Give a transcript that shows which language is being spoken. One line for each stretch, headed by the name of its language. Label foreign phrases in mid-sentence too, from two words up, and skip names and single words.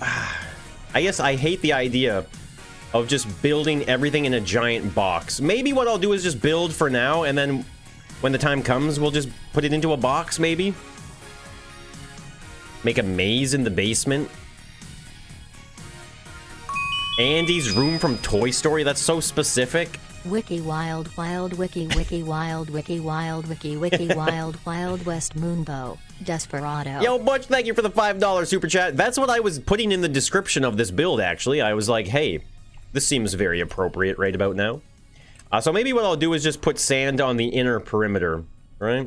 English: I guess I hate the idea of just building everything in a giant box. Maybe what I'll do is just build for now, and then when the time comes, we'll just put it into a box, maybe? Make a maze in the basement. Andy's room from Toy Story? That's so specific. Wiki wild wild wiki wiki wild wiki wild wiki wiki wild wild west moonbow desperado. Yo, Butch, thank you for the $5 super chat. That's what I was putting in the description of this build, actually. I was like, hey, this seems very appropriate right about now. So maybe what I'll do is just put sand on the inner perimeter, right?